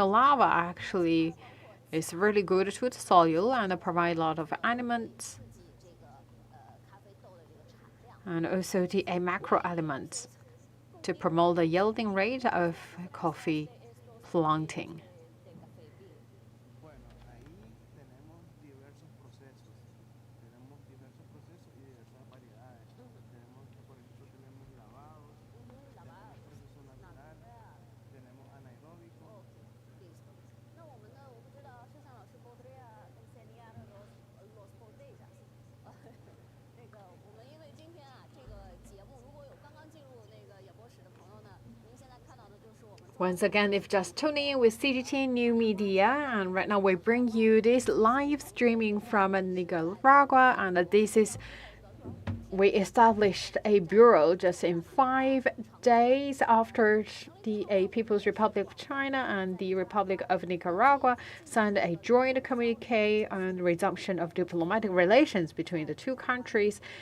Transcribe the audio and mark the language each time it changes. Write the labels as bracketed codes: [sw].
[en] volcano lava actually is really good to the soil and provide a lot of elements [zh] 刺激这个咖啡豆的这个产量。 [en] and also the macro elements to promote the yielding rate of coffee planting. [es] Bueno, ahí tenemos diversos procesos. Tenemos diversos procesos y diversas variedades. Tenemos, por ejemplo, tenemos lavados, tenemos proceso natural, tenemos anaeróbico. Listo. [zh] 那我们呢？我不知道摄像老师 [es] podría enseñar los botellas [zh] 那个我们因为今天啊这个节目，如果有刚刚进入那个演播室的朋友呢，您现在看到的就是我们。 [en] Once again, if just tuning in with CGTN New Media, and right now we bring you this live streaming from Nicaragua, and this is we established a bureau just in 5 days after the People's Republic of China and the Republic of Nicaragua signed a joint communique on resumption of diplomatic relations between the two countries.